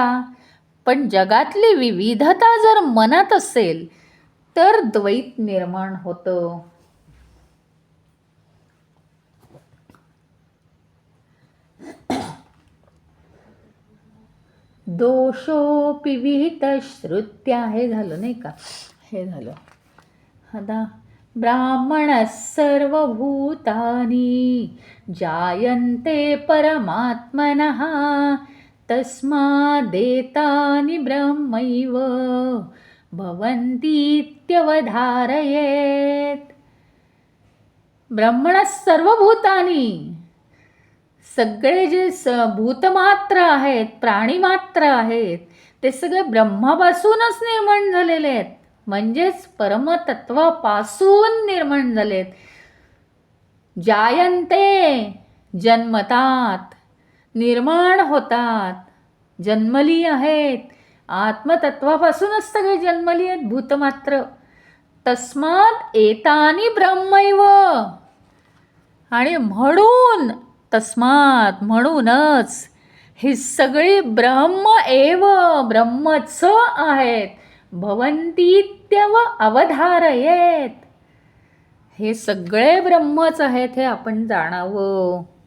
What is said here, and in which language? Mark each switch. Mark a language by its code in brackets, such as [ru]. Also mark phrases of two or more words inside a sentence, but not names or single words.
[mr] पण जगातली विविधता जर मनात असेल तर द्वैत निर्माण होतं. [sa] दोषोपि विहितश्रुत्या, [mr] हे झालं नाही का, हे झालं. [sa] आता ब्राह्मणः सर्वभूतानि जायन्ते परमात्मनः तस्मादेतानि ब्रह्मैव भवन्तीत्यवधारयेत्. ब्राह्मणः सर्वभूतानि, [mr] सगळे जे भूतमात्र आहेत, प्राणीमात्र आहेत, ते सगळे ब्रह्मापासूनच निर्माण झालेले आहेत, म्हणजेच परमतत्वापासून निर्माण झालेत. जायन्ते, जन्मतात, निर्माण होतात, जन्मली आहेत. आत्मतत्वापासूनच सगळे जन्मली आहेत भूतमात्र. [sa] तस्मात् एतानि ब्रह्मैव, [mr] आणि म्हणून तस्मात् म्हणूनच ही सगळी [sa] ब्रह्म एव, [mr] ब्रह्मच आहेत. [sa] भवन्तीत्यव अवधारयेत, [mr] हे सगळे ब्रह्मच आहेत हे आपण जाणावं.